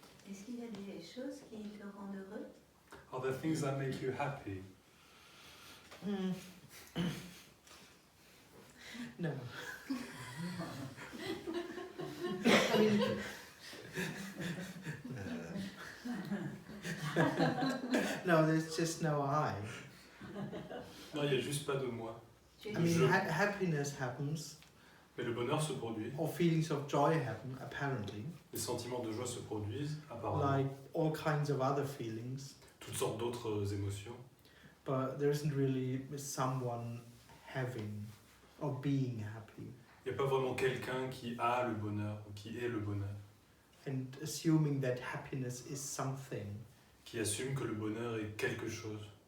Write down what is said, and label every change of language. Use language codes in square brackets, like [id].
[fr] Est-ce qu'il y a des choses qui te rendent heureux? [en] Are there things that make you happy? No. I mean, no, there's just no I. [fr] Non, il n'y a juste pas de moi. [en] I mean, happiness happens, [fr] Mais le bonheur se produit, [en] or feelings of joy happen, apparently, [fr] les sentiments de joie se produisent, apparemment. [en] like all kinds of other feelings, [fr] Toutes sortes d'autres émotions. [en] but there isn't really someone having or being happy. [fr] Il n'y a pas vraiment quelqu'un qui a le bonheur ou qui est le bonheur, [en] And assuming that happiness is something, [fr] qui assume que le bonheur est quelque chose